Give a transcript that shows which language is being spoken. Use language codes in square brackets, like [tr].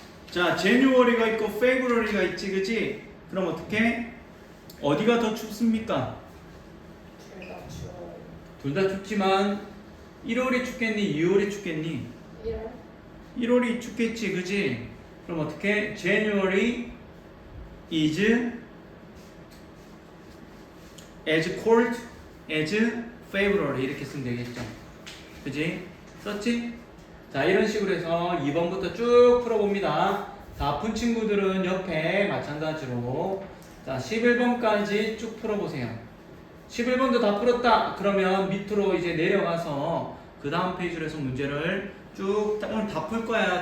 [ko] 자, January가 있고 February가 있지, 그지? 그럼 어떻게? 어디가 더 춥습니까? 둘다 추워요. 둘 다 춥지만 1월이 춥겠니? 2월이 춥겠니? 1월 1월이 춥겠지, 그지? 그럼 어떻게? [en] January is as cold as February [ko] 이렇게 쓰면 되겠죠. 그지? 썼지? 자, 이런 식으로 해서 2번부터 쭉 풀어봅니다. 다 푼 친구들은 옆에 마찬가지로 자, 11번까지 쭉 풀어보세요. 11번도 다 풀었다. 그러면 밑으로 이제 내려가서 그 다음 페이지로 해서 문제를 쭉 오늘 다 풀 거야.